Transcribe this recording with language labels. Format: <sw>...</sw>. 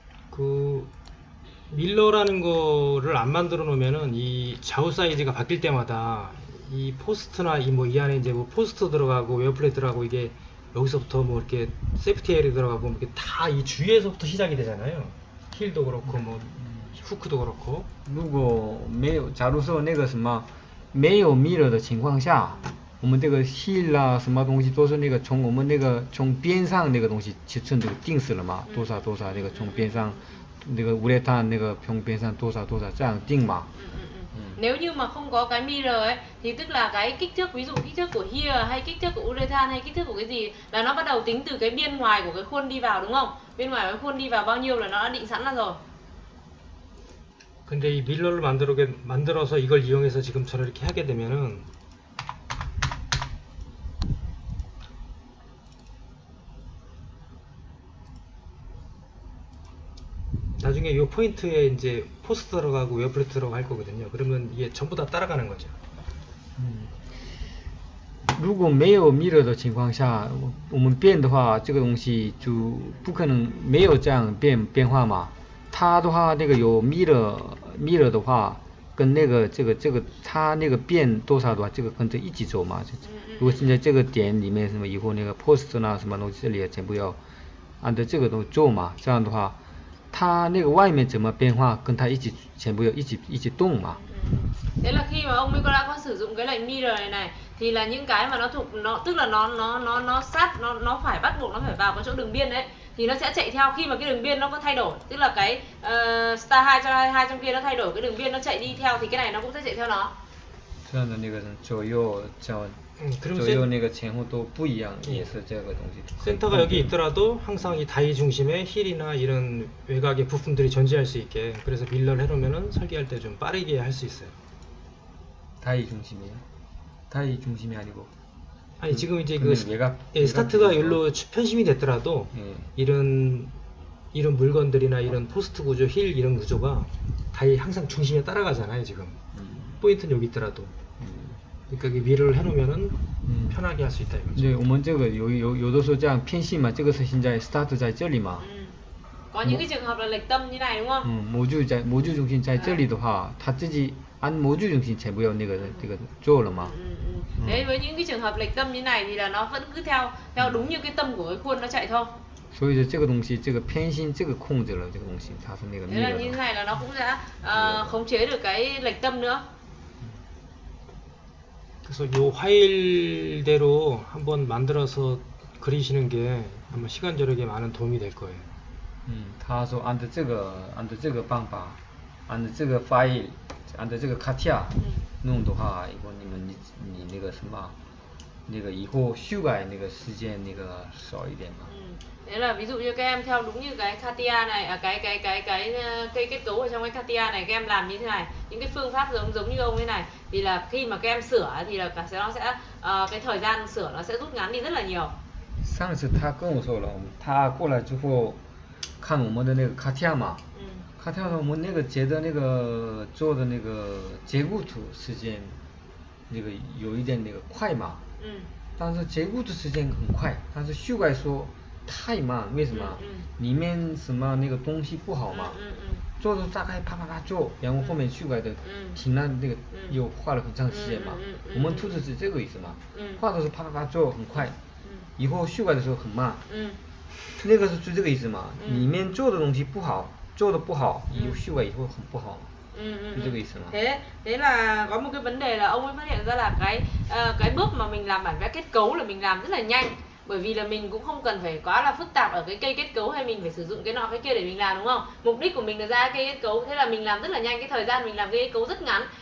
<ko>그 밀러라는 거를 안 만들어 놓으면은 이 좌우 사이즈가 바뀔 때마다 이 포스트나 이 안에 이제 뭐 포스트 들어가고 웨어플랫 들어가고 이게 여기서부터 뭐 이렇게 세프티 에어리 들어가고 이렇게 다 이 주위에서부터 시작이 되잖아요. 힐도 그렇고 뭐 후크도 그렇고.</ko> <zh>如果没有，假如说那个什么没有 mirror 的情况下，我们这个 heel 啊什么东西都是那个从我们那个从边上那个东西尺寸这个定死了嘛，多少多少那个从边上那个乌列碳那个从边上多少多少这样定嘛。</zh> <vi>Nếu như mà không có cái mirror ấy thì tức là cái kích thước, ví dụ kích thước của here hay kích thước của urethan hay kích thước của cái gì là nó bắt đầu tính từ cái biên ngoài của cái khuôn đi vào đúng không? Bên ngoài cái khuôn đi vào bao nhiêu là nó đã định sẵn ra rồi.</vi> <ko>근데 이 밀러를 만들어서 이걸 이용해서 지금처럼 이렇게 하게 되면은 나중에 이 포인트에 이제 포스트 들어가고 웨어플랫 들어가고 할 거거든요. 그러면 이게 전부 다 따라가는 거죠.</ko> <zh>如果没有 mirror 的情况下，我们变的话，这个东西就不可能没有这样变化嘛。它的话，那个有 mirror 的话，跟那个这个它那个变多少的话，这个跟着一起走嘛。如果现在这个点里面什么以后那个 post 啊什么东西这里也全部要按照这个东西做嘛，这样的话，它那个外面怎么变化，跟它一起全部要一起动嘛。</zh> <vi>Thế là khi mà ông ấy đã có sử dụng cái lệnh mirror này thì là những cái mà nó thuộc nó tức là nó sát nó phải bắt buộc nó phải vào cái chỗ đường biên đấy thì nó sẽ chạy theo khi mà cái đường biên nó có thay đổi, tức là cái star 2 trong kia nó thay đổi cái đường biên nó chạy đi theo thì cái này nó cũng sẽ chạy theo nó.</vi> <zh>这样的那个左右那个前后都不一样，也是这个东西。</zh> <ko>센터가 여기 있더라도 항상 이 다이 중심에 힐이나 이런 외곽의 부품들이 존재할 수 있게 그래서 밀러를 해놓으면 설계할 때 좀 빠르게 할 수 있어요. 다이 중심이에요? 다이 중심이 아니고. 아니 지금 이제 그 외곽 스타트가 여기로 편심이 됐더라도 이런 물건들이나 이런 포스트 구조, 힐 이런 구조가 다이 항상 중심에 따라가잖아요 지금. 포인트는 여기 있더라도. 그러니까 이 밀러를 해놓으면은 편하게 할 수 있다 이거죠.</ko> <zh>对，我们这个有的时候这样偏心嘛，这个是现在 start 在这里嘛。</zh> <vi>Có những cái trường hợp là lệch tâm như này đúng không?</vi> <zh>模具中心在这里的话，它自己按模具中心全部要那个做了嘛。</zh> <vi>Đấy, với những cái trường hợp lệch tâm như này thì là nó vẫn cứ theo đúng như cái tâm của cái khuôn nó chạy thôi.</vi> <zh>所以说这个东西，这个偏心这个控制了这个东西，它是那个</zh> <vi>Thế là như thế này là nó cũng sẽ khống chế được cái lệch tâm nữa.</vi> <ko>그래서 요 화일대로 한번 만들어서 그리시는 게 아마 시간 절약에 많은 도움이 될 거예요.</ko> <zh>他说按照这个办法，按照这个 file， 按照这个卡架弄的话，以后你那个什么，那个以后修改那个时间那个少一点嘛。</zh> <vi>Thế là ví dụ như các em theo đúng như cái Katia này, cái kết cấu ở trong cái Katia này các em làm như thế này, những cái phương pháp giống như ông ấy này thì là khi mà các em sửa thì là nó sẽ cái thời gian sửa nó sẽ rút ngắn đi rất là nhiều.</vi> <zh>上次他跟我说了，他过来之后看我们的那个卡架嘛，卡架我们那个觉得那个做的那个结构图时间，那个有一点那个快嘛，但是结构图时间很快，但是修改说太慢，为什么？里面什么那个东西不好嘛，做的大概啪啪啪做，然后后面修改的挺难，那个又花了很长时间嘛。我们图纸是这个意思嘛，画的是啪啪啪做很快，以后修改的时候很慢。那个是这个意思嘛，里面做的东西不好，做的不好，以后修改以后很不好。是这个意思吗？</zh> <vi>Thế là có một cái vấn đề là ông ấy phát hiện ra là cái bước mà mình làm bản vẽ kết cấu là mình làm rất là nhanh, bởi vì là mình cũng không cần phải quá là phức tạp ở cái cây kết cấu hay mình phải sử dụng cái nọ cái kia để mình làm đúng không? Mục đích của mình là ra cây kết cấu, thế là mình làm rất là nhanh, cái thời gian mình làm cây kết cấu rất ngắn.</vi>